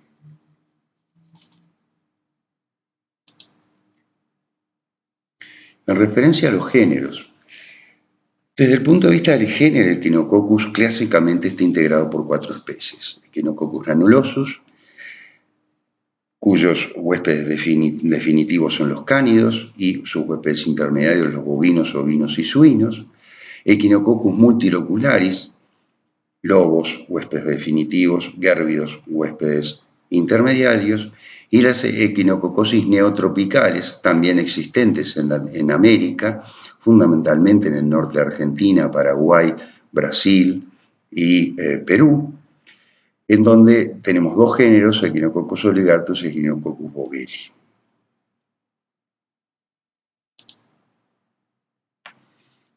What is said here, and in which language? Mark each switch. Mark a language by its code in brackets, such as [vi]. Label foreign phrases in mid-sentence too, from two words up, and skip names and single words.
[es] En referencia a los géneros, desde el punto de vista del género Echinococcus, clásicamente está integrado por 4 especies. Echinococcus granulosus, cuyos huéspedes definitivos son los cánidos y sus huéspedes intermediarios los bovinos, ovinos y suinos. Echinococcus multilocularis, lobos, huéspedes definitivos, gérbidos, huéspedes intermediarios, y las equinococosis neotropicales, también existentes en América, fundamentalmente en el norte de Argentina, Paraguay, Brasil y Perú, en donde tenemos 2 géneros, Echinococcus oligartus y Echinococcus bogelli.